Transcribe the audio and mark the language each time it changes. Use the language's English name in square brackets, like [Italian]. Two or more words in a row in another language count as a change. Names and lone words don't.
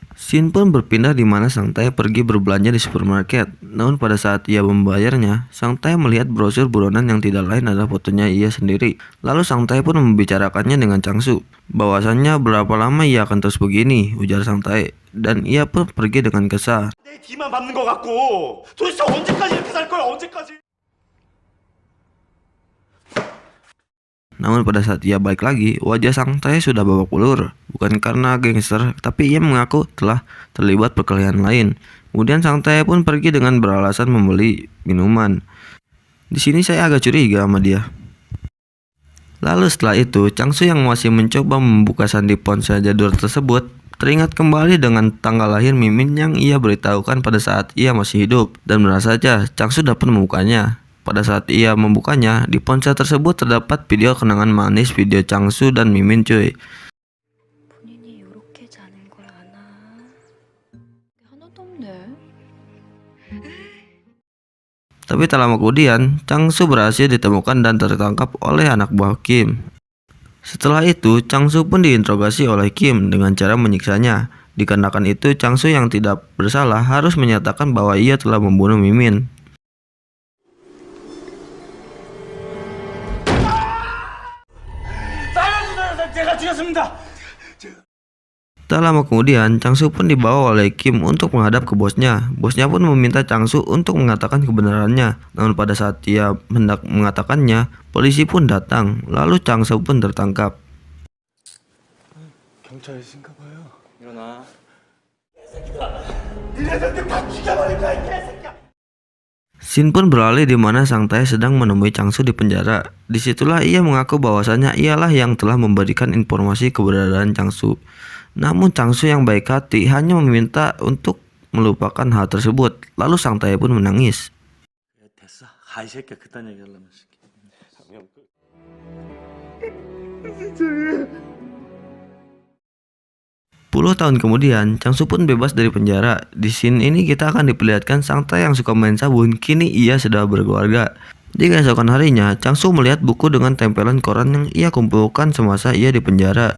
[Indonesian] Scene pun berpindah di mana Sang Tae pergi berbelanja di supermarket. Namun pada saat ia membayarnya, Sang Tae melihat brosur buronan yang tidak lain adalah fotonya ia sendiri. Lalu Sang Tae pun membicarakannya dengan Changsu. Bahwasannya berapa lama ia akan terus begini, ujar Sang Tae. Dan ia pun pergi dengan kesal. [Korean] 내 뒤만 밟는 것 같고 도대체 언제까지 이렇게 살 거야 언제까지? [Indonesian] Namun pada saat ia balik lagi, wajah Sang Tae sudah babak belur. Bukan karena gangster, tapi ia mengaku telah terlibat perkelahian lain. Kemudian Sang Tae pun pergi dengan beralasan membeli minuman. Di sini saya agak curiga sama dia. Lalu setelah itu, Changsu yang masih mencoba membuka sandi ponsel jadul tersebut teringat kembali dengan tanggal lahir Mimin yang ia beritahukan pada saat ia masih hidup. Dan benar saja, Changsu dapat membukanya. Pada saat ia membukanya, di ponsel tersebut terdapat video kenangan manis video Changsu dan Mimin cuy. [Korean] 본인이 요렇게 자는 걸 아나? 하나도 없네. [Indonesian] Tapi tak lama kemudian, Changsu berhasil ditemukan dan tertangkap oleh anak buah Kim. Setelah itu, Changsu pun diinterogasi oleh Kim dengan cara menyiksanya. Dikarenakan itu, Changsu yang tidak bersalah harus menyatakan bahwa ia telah membunuh Mimin. [Korean] 제가 죽였습니다. [Indonesian] Tak lama kemudian, Changsu pun dibawa oleh Kim untuk menghadap ke bosnya. Bosnya pun meminta Changsu untuk mengatakan kebenarannya. Namun pada saat ia hendak mengatakannya, polisi pun datang. Lalu Changsu pun tertangkap. [Korean] 경찰이신가 봐요. 일어나. 니네들 다 죽여버릴 거야 이 개새끼야. [Indonesian] Scene pun beralih di mana Sang Tae sedang menemui Changsu di penjara. Disitulah ia mengaku bahwasannya ialah yang telah memberikan informasi keberadaan Changsu. Namun Changsu yang baik hati hanya meminta untuk melupakan hal tersebut. Lalu Sang Tae pun menangis. [Korean] 됐어. 이 새끼야 그딴 얘기 하려면 새끼. [Indonesian] Puluh tahun kemudian, Changsu pun bebas dari penjara. Di scene ini kita akan diperlihatkan Sang Tae yang suka main sabun, kini ia sudah berkeluarga. Di keesokan harinya, Changsu melihat buku dengan tempelan koran yang ia kumpulkan semasa ia di penjara.